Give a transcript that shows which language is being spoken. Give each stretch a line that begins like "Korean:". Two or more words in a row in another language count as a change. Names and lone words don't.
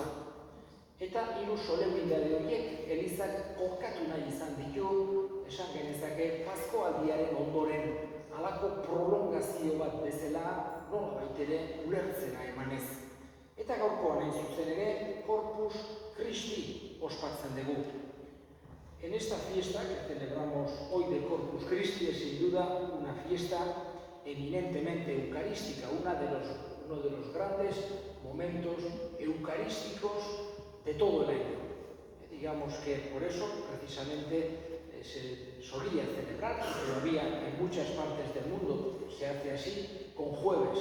Basque: Eta 3 solemnidade horiek Elizak kokatu nahi izan ditu, esan genezake Paskoaldiaren ondoren, halako prolongazio bat bezala, nolabait ere ulertzera emanez. Eta gaurkoan hain zuzen ere, Corpus Christi ospatzen dugu.
Spanish: En esta fiesta que celebramos hoy de Corpus Christi es sin duda una fiesta eminentemente eucarística, uno de los grandes momentos eucarísticos de todo el año. Digamos que por eso precisamente se solía celebrar, todavía en muchas partes del mundo se hace así, con jueves.